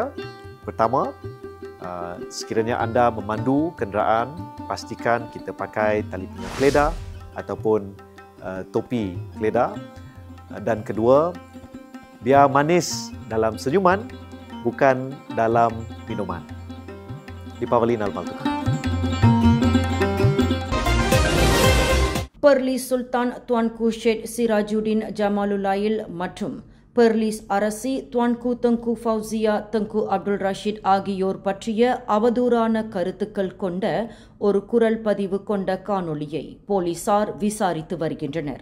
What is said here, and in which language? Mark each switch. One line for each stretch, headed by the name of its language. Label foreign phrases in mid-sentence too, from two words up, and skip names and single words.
Malay: Pertama, sekiranya anda memandu kenderaan, pastikan kita pakai tali pinggang keledar ataupun topi keledar. Dan kedua, biar manis dalam senyuman, bukan dalam minuman.
Tamil: தீபாவளி நல்வாழ்த்துக்கள். பெர்லிஸ் சுல்தான் துவான்கு ஷேட் சிராஜுடின் ஜமாலுல்லாயில் மற்றும் பெர்லிஸ் அரசி துவான்கு தங்கு ஃபவுசியா தங்கு அப்துல் ரஷீத் ஆகியோர் பற்றிய அவதூறான கருத்துக்கள் கொண்ட ஒரு குரல் பதிவு கொண்ட காணொளியை போலீசார் விசாரித்து வருகின்றனர்.